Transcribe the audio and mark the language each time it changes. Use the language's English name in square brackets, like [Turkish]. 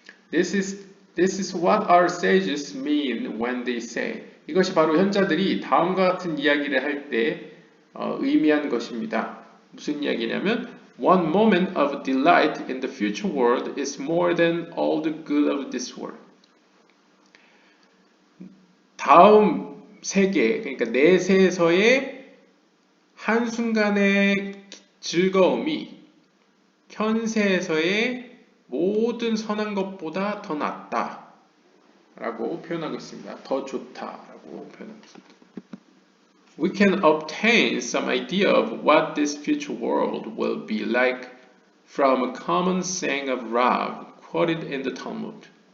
[English] This is what our sages mean when they say. [Korean] 이것이 바로 현자들이 다음과 같은 이야기를 할 때 의미한 것입니다. 무슨 이야기냐면 [English] One moment of delight in the future world is more than all the good of this world. [Korean] 다음 세계, 그러니까 내세에서의 한순간의 즐거움이 현세에서의 모든 선한 것보다 더 낫다 라고 표현하고 있습니다. 더 좋다라고 표현하고 있습니다. [English] We can obtain some idea of what this future world will be like from a common saying of Rav quoted in the Talmud.